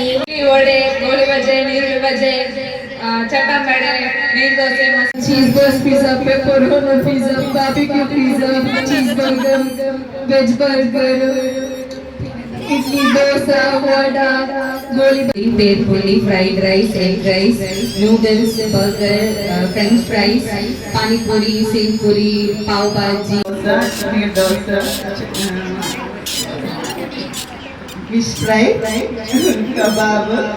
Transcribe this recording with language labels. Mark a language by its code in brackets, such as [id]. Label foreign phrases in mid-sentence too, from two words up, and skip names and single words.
[kn] ವಡೆ, ಗೋಳಿ ಬಜೆ, ನೀರುಳ್ಳಿ ಬಜೆ, ಚಟ್ಟಂ ಬಡೆ, ನೀರು ದೋಸೆ, ಚೀಸ್ ಬರ್ಸ್ ಪಿಜ್ಜಾ, ಪೆಪ್ಪರೋನಿ ಪಿಜ್ಜಾ, ಬಾರ್ಬಿಕ್ಯೂ ಪಿಜ್ಜಾ, ಚೀಸ್ ಬರ್ಗರ್, ವೆಜ್ ಬರ್ಗರ್, ಇಡ್ಲಿ, ದೋಸೆ, ವಡಾ, ಗೋಳಿ ಬೇಲ್ ಪುರಿ, ಫ್ರೈಡ್ ರೈಸ್, ಎಗ್ ರೈಸ್, ನೂಡಲ್ಸ್, ಬರ್ಗರ್, ಫ್ರೆಂಚ್ ಫ್ರೈಸ್, ಪಾನಿಪುರಿ, ಸೇವ್ ಪುರಿ, ಪಾವ್ ಭಾಜಿ, ನೀರು ದೋಸೆ, ಫಿಶ್ ಫ್ರೈ, ಕಬಾಬ್.